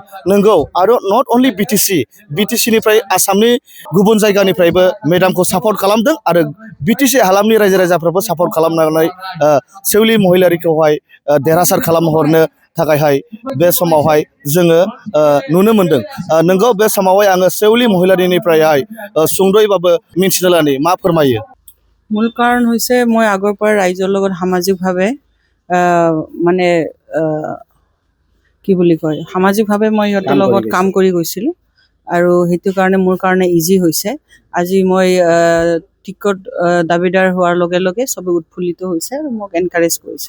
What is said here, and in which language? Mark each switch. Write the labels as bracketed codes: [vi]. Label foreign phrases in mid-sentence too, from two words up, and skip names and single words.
[brx] नोंगौ आरो नट अनलि बिटिसिनिफ्राय आसामनि गुबुन जायगानिफ्रायबो मेडामखौ सापर्ट खालामदों आरो बिटिसि हालामनि रायजो राजाफ्राबो सापर्ट खालामनानै सेउलि महिलारिखौहाय देरहासार खालामहरनो थाखायहाय बे समावहाय जोङो नुनो मोन्दों। नोंगौ बे समावहाय आङो सेउलि महिलारिनिफ्रायहाय सुंद'यैबाबो मिन्थिनो लानि मा फोरमायो। [as] মূল কাৰণ হৈছে মই আগৰ পৰা ৰাইজৰ লগত সামাজিকভাৱে মানে কি বুলি কয় সামাজিকভাৱে মই সিহঁতৰ লগত কাম কৰি গৈছিলোঁ আৰু সেইটো কাৰণে মোৰ কাৰণে ইজি হৈছে। আজি মই টিকট দাবীদাৰ হোৱাৰ লগে লগে চবে উৎফুল্লিত হৈছে আৰু মোক এনকাৰেজ কৰিছে।